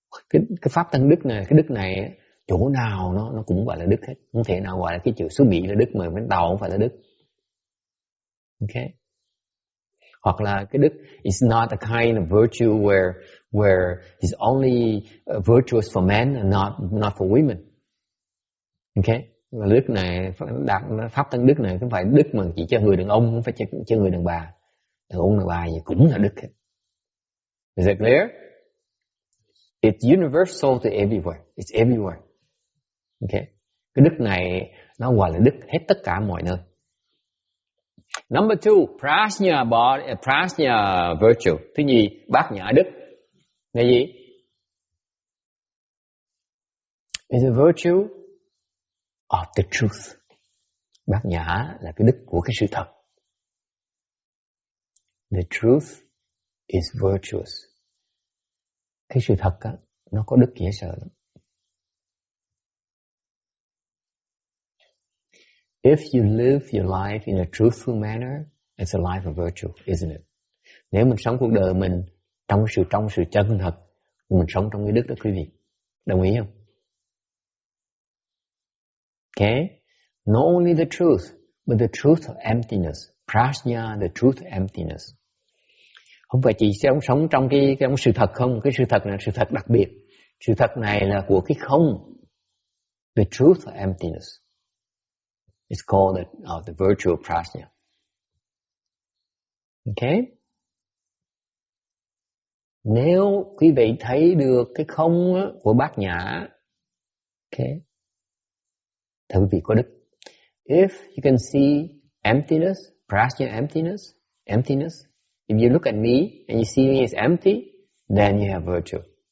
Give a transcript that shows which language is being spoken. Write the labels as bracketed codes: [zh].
[vi] Cái pháp tăng đức này, cái đức này chỗ nào nó cũng gọi là đức hết, không thể nào gọi là cái chữ xứ Mỹ là đức mà bên Tàu không phải là đức. [en] Okay. [vi] Hoặc là cái đức [en] is not a kind of virtue where it's only virtuous for men and not for women. Okay. [vi] Và đức này, pháp tăng đức này không phải đức mà chỉ cho người đàn ông, không phải cho người đàn bà. Đàn ông đàn bà gì cũng là đức hết. [en] Is that clear? It's universal to everywhere. It's everywhere. Okay. [vi] Cái đức này nó gọi là đức hết tất cả mọi nơi. [en] Number 2, prajna virtue. [vi] Thứ nhì, bát nhã đức. Là gì? [en] Is a virtue of the truth. [vi] Bát nhã là cái đức của cái sự thật. [en] The truth is virtuous. [vi] Cái sự thật á, nó có đức dễ sợ lắm. [en] If you live your life in a truthful manner, it's a life of virtue, isn't it? [vi] Nếu mình sống cuộc đời mình trong sự chân thật, mình sống trong cái đức đó quý vị. Đồng ý không? [en] Okay? Not only the truth, but the truth of emptiness. Prajna, the truth of emptiness. [vi] Không phải chỉ sống trong cái sự thật không, cái sự thật là sự thật đặc biệt. Sự thật này là của cái không. [en] The truth of emptiness. It's called the virtue of prajna. Okay? [vi] Nếu quý vị thấy được cái không của bát nhã, okay, thì quý vị có đức. [en] If you can see emptiness, prajna emptiness, if you look at me and you see me as empty, then you have virtue.